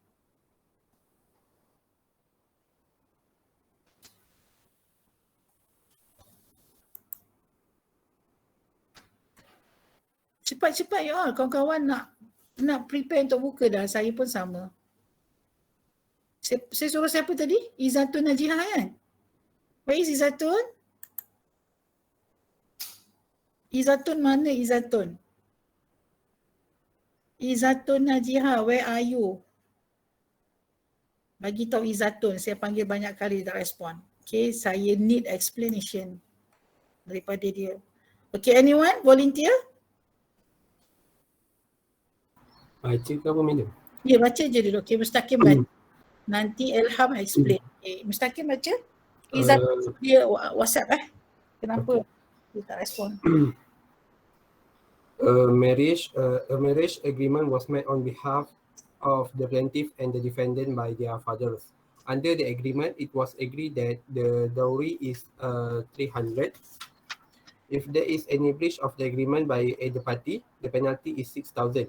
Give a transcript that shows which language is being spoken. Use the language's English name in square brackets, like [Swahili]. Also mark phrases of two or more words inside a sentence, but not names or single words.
[Malay] Cepat-cepat ya, kawan-kawan nak prepare untuk buka dah. Saya pun sama. Saya suruh siapa tadi? Izzatun Najihah kan? [English] Where is Izzatun? [Malay] Izzatun mana Izzatun? [English] Izzatun Najihah, where are you? [Malay] Bagi tahu Izzatun, saya panggil banyak kali dia tak respon. Okay, saya [English] need explanation [Malay] daripada dia. [English] Okay, anyone volunteer? [Malay] Baca ke apa madam? Ya, baca je dulu. Okay, Mustaqim baca. Nanti Ilham explain. Okay, Mustaqim baca. Izzatun dia WhatsApp Kenapa dia tak respon? [English] A marriage agreement was made on behalf of the plaintiff and the defendant by their fathers. Under the agreement, it was agreed that the dowry is 300. If there is any breach of the agreement by either party, the penalty is 6,000.